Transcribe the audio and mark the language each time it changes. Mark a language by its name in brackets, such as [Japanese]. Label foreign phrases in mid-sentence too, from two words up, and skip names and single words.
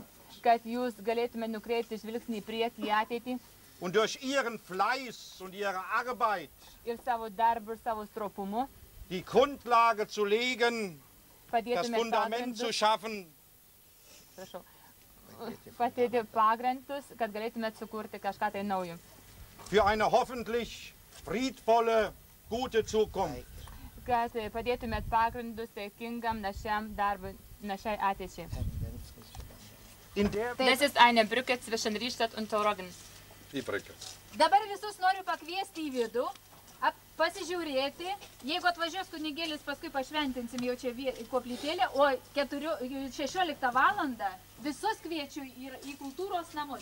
[Lithuanian] kad jūs galėtume nukreipti žvilgsnį į priekį, į ateitį [German] Und durch Ihren Fleiß und Ihre Arbeit [Lithuanian] ir savo darbų ir savo stropumu [German] die Grundlage zu legen, das [Lithuanian] padėtume [German] Fundament zu schaffen, [Lithuanian] patėti pagrindus, kad galėtume sukurti kažką tai naujo. [German] für eine hoffentlich friedvolle, gute Zukunft. [Lithuanian] Kad padėtumėt pagrindus taikingam našiam darbui, našiai ateičiai. [German] In der Das ist eine Brücke zwischen Riedstadt und Tauragė. [Lithuanian] Dabar visus noriu pakviesti į vidų. pasižiūrėti, jeigu atvažiuos kunigėlis, paskui pašventinsim jau čia koplytėlę, o 16 valandą visus kviečiu į kultūros namus.